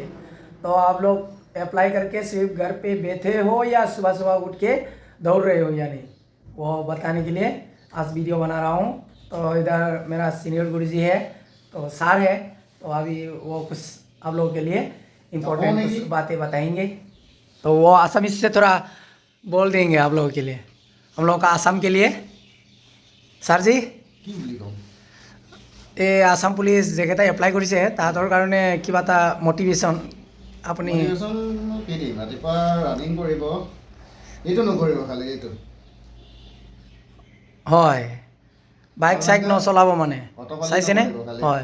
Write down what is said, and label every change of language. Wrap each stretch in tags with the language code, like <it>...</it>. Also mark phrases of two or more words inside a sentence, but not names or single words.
<hi>तो आप लोग अप्लाई करके सिर्फ घर पे बैठे हो या सुबह सुबह उठ के दौड़ रहे हो या नहीं, वो बताने के लिए आज वीडियो बना रहा हूँ। तो इधर मेरा सीनियर गुरुजी है, तो सर है, तो अभी वो कुछ आप लोगों के लिए इम्पोर्टेंट कुछ बातें बताएंगे। तो वो आसामीज से थोड़ा बोल देंगे आप लोगों के लिए, हम लोगों का आसाम के लिए।</hi> <as>ছাৰ জি কি বুলি কওঁ এই আসাম পুলিচ যেকেইটাই এপ্লাই কৰিছে তাহাঁতৰ কাৰণে কিবা এটা মটিভেশ্যন আপুনি কি দিম? ৰাতিপুৱা ৰানিং কৰিব, এইটো নকৰিব খালি এইটো হয়, বাইক চাইক নচলাব মানে, চাইছেনে? হয়,</as>